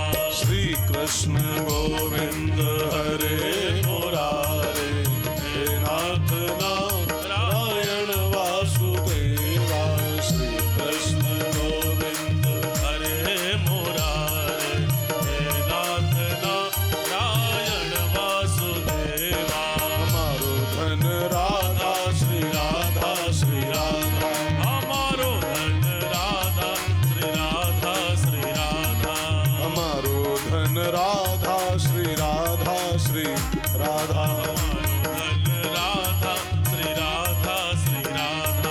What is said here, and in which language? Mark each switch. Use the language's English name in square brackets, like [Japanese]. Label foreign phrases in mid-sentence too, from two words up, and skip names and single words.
[Sanskrit] श्री कृष्ण गोविंद हरे मुरारे, हे नाथ नारायण वासुदेवा। श्री कृष्ण गोविंद हरे मुरारे, हे नाथ नारायण वासुदेवा। [Braj] हमारो धन राधा श्री राधा श्री राधा। हमारो धन राधा श्री राधा श्री राधा। हमारो धन राधा श्री राधा श्री राधा। धन राधा श्री राधा श्री राधा।